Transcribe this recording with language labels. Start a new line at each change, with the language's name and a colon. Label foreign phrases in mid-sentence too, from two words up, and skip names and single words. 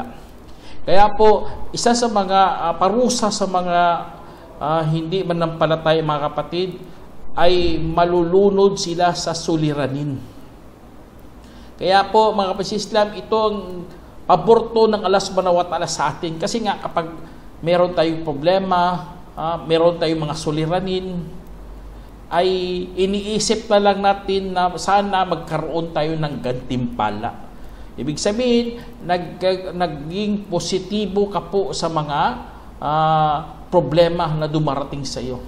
Filipino: Kaya po, isa sa mga parusa sa mga hindi manampalataya mga kapatid, ay malulunod sila sa suliranin. Kaya po mga kapatid sa Islam, ito ang paborto ng Allah
Arabic: سبحانه وتعالى
Filipino: sa atin. Kasi nga kapag meron tayong problema, meron tayong mga suliranin, ay iniisip na lang natin na sana magkaroon tayo ng gantimpala. Ibig sabihin, naging positibo ka po sa mga problema na dumarating sa iyo.